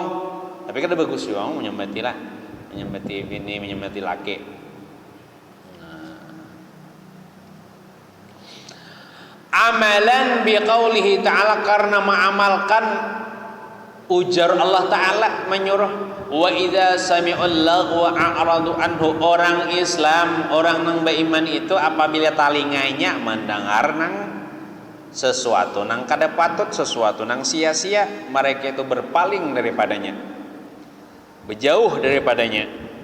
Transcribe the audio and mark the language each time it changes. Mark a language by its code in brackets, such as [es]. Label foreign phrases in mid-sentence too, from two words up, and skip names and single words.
[bjn] Tapi kan ada bagus juga menyembati lah, menyembati bini, menyembati laki. [id] Amalan [ar] biqaulihi ta'ala, [id] karena mengamalkan ujar Allah Ta'ala menyuruh [ar] wa idza sami'ul lagwa a'radu anhu. [bjn] Orang Islam, orang nang beriman itu apabila talinganya mendengar nang sesuatu nang kada patut, sesuatu nang sia-sia, mereka itu berpaling daripadanya, berjauh daripadanya.